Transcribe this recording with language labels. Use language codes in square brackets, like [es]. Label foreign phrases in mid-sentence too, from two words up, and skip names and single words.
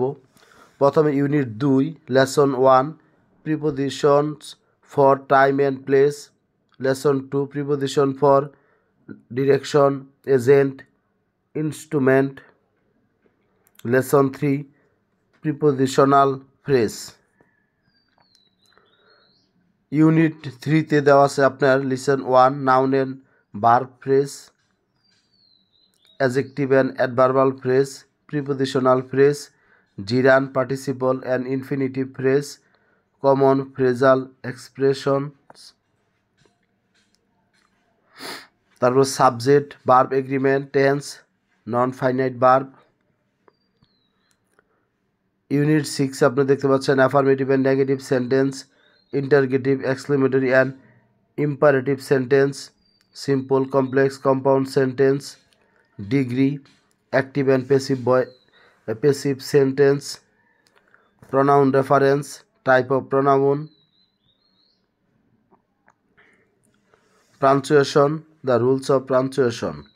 [en] প্রথমে Unit 2 lesson 1 prepositions for time and place, lesson 2 preposition for direction agent instrument, lesson 3 prepositional phrase. ইউনিট 3-তে [bn] দেওয়া আছে আপনার [en] lesson 1 noun and verb phrase, adjective and adverbial phrase, prepositional phrase, gerund participle and infinitive phrase, common phrasal expressions, তারপর subject verb agreement tense non finite verb. ইউনিট 6 [bn] আপনি দেখতে পাচ্ছেন [en] affirmative and negative sentence, interrogative exclamatory and imperative sentence, simple complex compound sentence, degree, active and passive sentence, pronoun reference, type of pronoun, punctuation, the rules of punctuation.